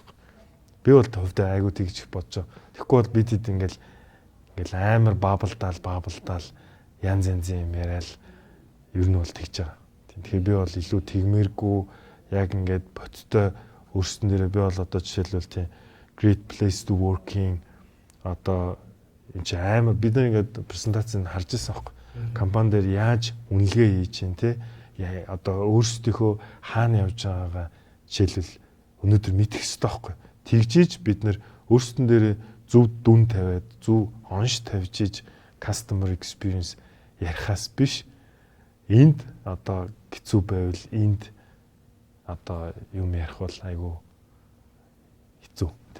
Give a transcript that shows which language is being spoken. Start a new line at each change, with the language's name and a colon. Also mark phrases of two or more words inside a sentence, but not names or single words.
Mongolian: Би бол төвдөө айгуу тэгж бодож байгаа. Тэгэхгүй бол бид хэд ингээл амар баабалдаал янз юм яриад ер нь бол тэгж байгаа. Тэгэхээр би бол илүү тэгмээргүй яг ингээд бодтой өөрсдөн дээрээ би бол одоо жишээлбэл тийм
English: great place to working
Mongolian: одоо энэ ч амар бид нар ингээд презентацийг харж ирсэн аахгүй. Компани дээр яаж үнэлгээ хийж чинь те одоо өөрсдийнхөө хаана явж байгаагаа жишээлбэл өнөөдөр мэдэх хэрэгтэй аахгүй. Тэгжиж бид нар өөрсдөн дээрээ зөв дүн тавиад зөв онш тавьж иж
English: customer experience
Mongolian: ярихаас биш энд одоо хэцүү байвал энд одоо юм ярих бол айгүй хэцүү тий.